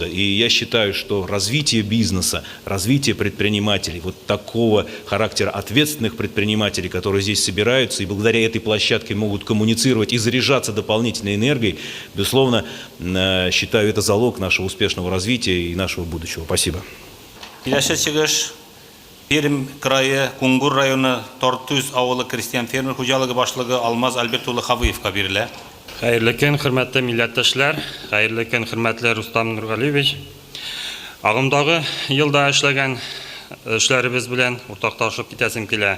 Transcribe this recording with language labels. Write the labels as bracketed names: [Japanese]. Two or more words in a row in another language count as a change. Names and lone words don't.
[Russian] И я считаю, что развитие бизнеса, развитие предпринимателей, вот такого характера ответственных предпринимателей, которые здесь собираются и благодаря этой площадке могут коммуницировать и заряжаться дополнительной энергией, безусловно, считаю, это залог нашего успешного развития и нашего будущего. Спасибо. [Tatar] Пермь крайы, Кунгур районы, Тортуз ауылы крестьян фермер хуҗалыгы башлыгы Алмаз Альбертулы Хавыевка бирелә. Хәерле көн, хөрмәтле милләттәшләр, хәерле көн, хөрмәтле Рустам Нургалиевич. Агымдагы елда эшләгән эшләребез белән уртакташып китәсем килә.